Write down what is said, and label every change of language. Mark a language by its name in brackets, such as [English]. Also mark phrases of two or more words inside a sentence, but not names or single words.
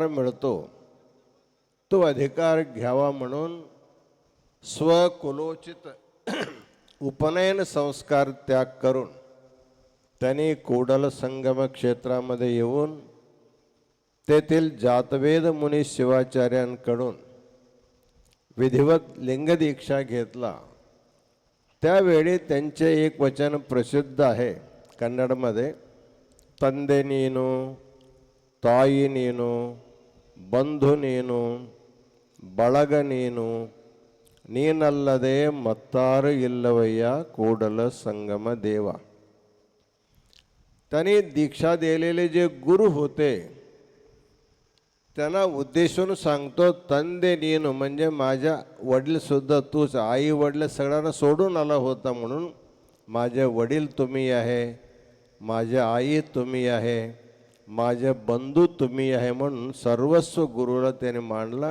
[Marathi] मिळतो, तो अधिकार घ्यावा म्हणून स्वकुलोचित उपनयन संस्कार त्याग करून त्यांनी कोडल संगम क्षेत्रामध्ये येऊन तेथील जातवेद मुनी शिवाचार्यांकडून विधिवत लिंगदीक्षा घेतला. त्यावेळी त्यांचे एक वचन प्रसिद्ध आहे कन्नडमध्ये, [Kannada] ತಂದೆ ನೀನು, ತಾಯಿ ನೀನು, ಬಂಧು ನೀನು, ಬಳಗ ನೀನು, ನೀನಲ್ಲದೆ ಮತ್ತಾರು ಇಲ್ಲವಯ್ಯ ಕೂಡಲ ಸಂಗಮ ದೇವಾ. [Marathi] त्यांनी दीक्षा दिलेले जे गुरु होते त्यांना उद्देशून सांगतो, [Kannada] ತಂದೆ ನೀನು [Marathi] म्हणजे माझ्या वडीलसुद्धा तूच, आई वडील सगळ्यांना सोडून आला होता म्हणून माझे वडील तुम्ही आहे, माझे आई तुम्ही आहे, माझे बंधू तुम्ही आहे म्हणून सर्वस्व गुरुला त्याने मांडला.